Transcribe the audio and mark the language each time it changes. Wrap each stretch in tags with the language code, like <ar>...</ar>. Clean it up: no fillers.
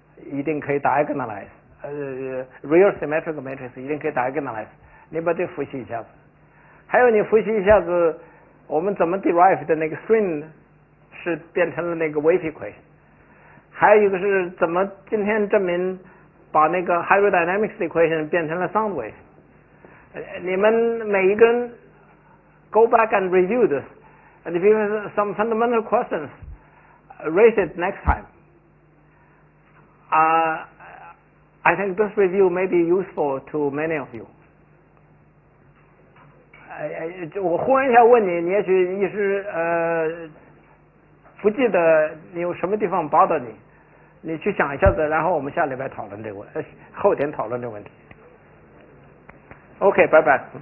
<zh>一定可以 diagonalize， real symmetrical matrix 一定可以 diagonalize， 你把这复习一下子。还有你复习一下子我们怎么 derive 的那个 string 是变成了那个 wave equation， 还有一个是怎么今天证明把那个 hydrodynamics equation 变成了 sound wave。</zh> <en>你们每一个人 go back and review this, and if you have some fundamental questions, raise it next time. I think this review may be useful to many of you.</en> <zh>我忽然一下问你，你也许一时不记得你有什么地方 bother 你，你去想一下子，然后我们下礼拜讨论这个后天讨论这个问题。OK， 拜拜。</zh>